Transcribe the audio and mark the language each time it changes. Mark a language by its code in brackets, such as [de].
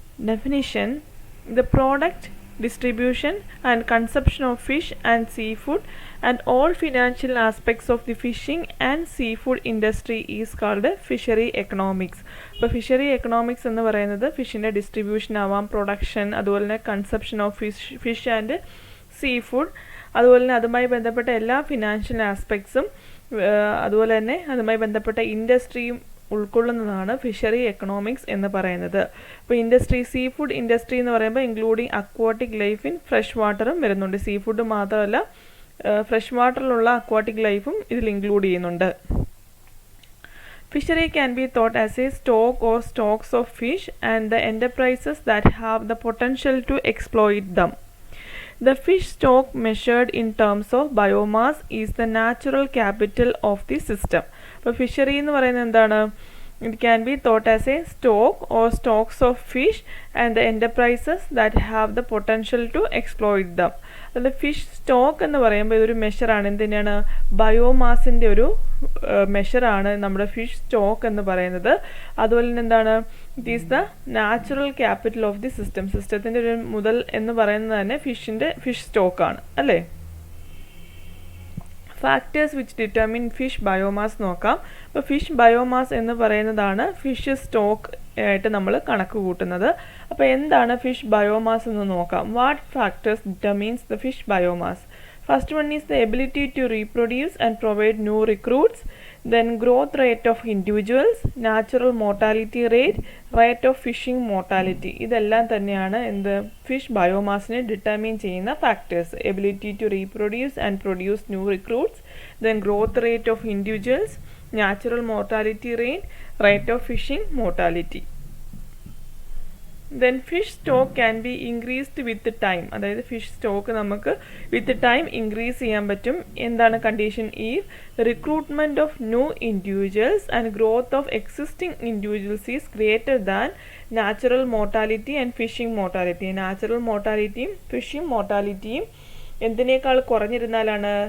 [en] Definition: the product, distribution and consumption of fish and seafood and all financial aspects of the fishing and seafood industry is called fishery economics. [ml] അപ്പോൾ fishery economics എന്ന് പറയുന്നത് ഫിഷിൻ്റെ distribution ആവാം, production, അതുപോലെ തന്നെ consumption of fish and sea food, അതുപോലെ തന്നെ അതുമായി ബന്ധപ്പെട്ട എല്ലാ ഫിനാൻഷ്യൽ ആസ്പെക്ട്സും, അതുപോലെ തന്നെ അതുമായി ബന്ധപ്പെട്ട ഇൻഡസ്ട്രിയും ഉൾക്കൊള്ളുന്നതാണ് ഫിഷറി എക്കണോമിക്സ് എന്ന് പറയുന്നത്. ഇപ്പോൾ ഇൻഡസ്ട്രി, സീ ഫുഡ് ഇൻഡസ്ട്രി എന്ന് പറയുമ്പോൾ [en] including aquatic life in fresh [ml] വാട്ടറും വരുന്നുണ്ട്. സീ ഫുഡ് മാത്രമല്ല, ഫ്രഷ് വാട്ടറിലുള്ള അക്വാട്ടിക് ലൈഫും ഇതിൽ ഇൻക്ലൂഡ് ചെയ്യുന്നുണ്ട്. [en] Fishery can be thought as a stock or stocks of fish and the enterprises that have the potential to exploit them. The fish stock measured in terms of biomass is the natural capital of the system. [ml] അപ്പോൾ fishery എന്ന് പറയുന്നത് എന്താണ്? [en] It can be thought as a stock or stocks of fish and the enterprises that have the potential to exploit them. [ml] അതിൽ fish stock എന്ന് പറയുമ്പോൾ ഇതൊരു മെഷറാണ്. എന്തിനാണ്? ബയോമാസിൻ്റെ ഒരു മെഷറാണ് നമ്മുടെ ഫിഷ് സ്റ്റോക്ക് എന്ന് പറയുന്നത്. അതുപോലെ തന്നെ എന്താണ്? [en] It is the natural capital of the system. [ml] സിസ്റ്റത്തിൻ്റെ ഒരു മുതൽ എന്ന് പറയുന്നത് തന്നെ ഫിഷ് സ്റ്റോക്കാണ്, അല്ലേ? [en] factors which determine fish biomass [ml] നോക്കാം. അപ്പോൾ ഫിഷ് ബയോമാസ് എന്ന് പറയുന്നതാണ് ഫിഷ് സ്റ്റോക്ക് ആയിട്ട് നമ്മൾ കണക്ക് കൂട്ടുന്നത്. അപ്പോൾ എന്താണ് ഫിഷ് ബയോമാസ് എന്ന് നോക്കാം. [en] What factors determines the fish biomass? First one is the ability to reproduce and provide new recruits, then growth rate of individuals, natural mortality rate, rate of fishing mortality. [ml] ഇതെല്ലാം തന്നെയാണ് എന്ത് fish ബയോമാസിനെ determine ചെയ്യുന്ന factors. [en] Ability to reproduce and produce new recruits, then growth rate of individuals, natural mortality rate, rate of fishing mortality. Then fish stock can be increased with time. [ml] അതായത് fish stock നമുക്ക് with time increase ചെയ്യാൻ പറ്റും. എന്താണ് condition? [en] If recruitment of new individuals and growth of existing individuals is greater than natural mortality and fishing mortality. [ml] Natural മോർട്ടാലിറ്റിയും phishing മോർട്ടാലിറ്റിയും എന്തിനേക്കാൾ കുറഞ്ഞിരുന്നാലാണ്?